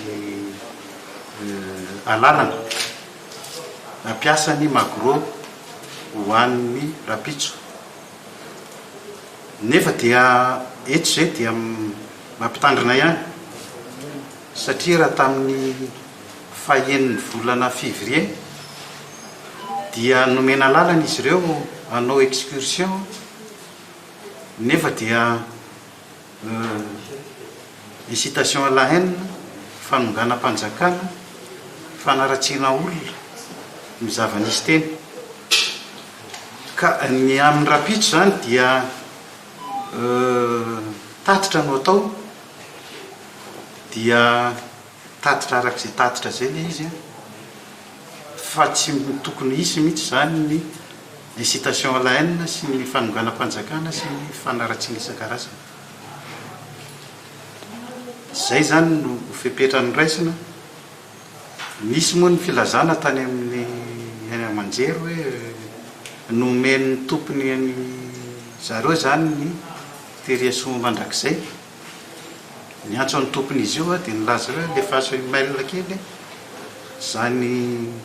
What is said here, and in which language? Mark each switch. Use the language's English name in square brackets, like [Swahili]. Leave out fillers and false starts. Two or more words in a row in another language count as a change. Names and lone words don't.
[Malagasy] alalana nampiasa ny Magro ho an'ny Rampitso nefa dia eto zay dia mampitandrina ihany satria raha tamin'ny fahaeniny volana février dia nomena lalana izy ireo hanao excursion nefa dia [French] incitation à la haine, [Malagasy] fanonganam-panjakana, fanaratsiana olona mizavanisy teny ka ny amin'ny Rampitso zany dia tatitra no atao dia tatitra arak'izay tatitra zay le izy fa tsy tokony hisy mihitsy zany ny [French] incitation à la haine [Malagasy] sy ny fanonganam-panjakana sy ny fanaratsiana isan-karazany. Zay zany no fepetra ny raisina. Misy moa ny filazana tany amin'ny amanjery hoe nomen'ny tompony ny zareo zany ny firiasoa mandrakizay ny antso ny tompony izy io dia nilaza hoe lefaso email kely zany